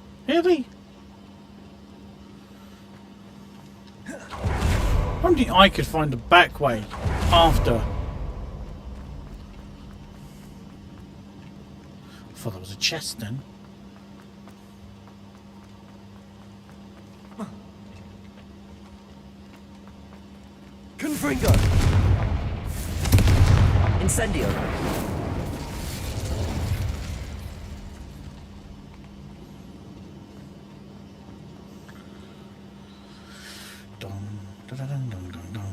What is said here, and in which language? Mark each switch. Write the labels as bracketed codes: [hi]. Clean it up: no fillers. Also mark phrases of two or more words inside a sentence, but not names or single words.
[en] Really? Only I could find the back way after. I thought that was a chest then. Confringo! Incendio! Dum, da, da, dum, dum, dum, dum.